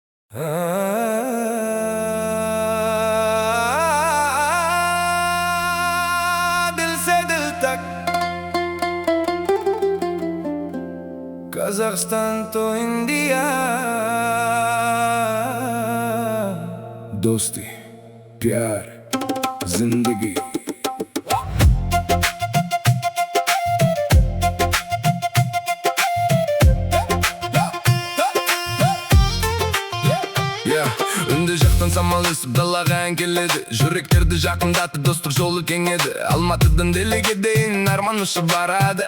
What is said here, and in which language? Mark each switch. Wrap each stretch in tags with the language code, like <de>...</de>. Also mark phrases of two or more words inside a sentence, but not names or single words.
<hi>दिल से दिल तक कज़ाक़स्तान तो इंडिया। दोस्ती, प्यार, जिंदगी।</hi> <kk>Үнді жақтан самал өсіп далаға ән келеді. Жүректерді жақындатты, достық жолы кеңеді. Алматыдан Делиге дейін арман ұшып барады.</kk>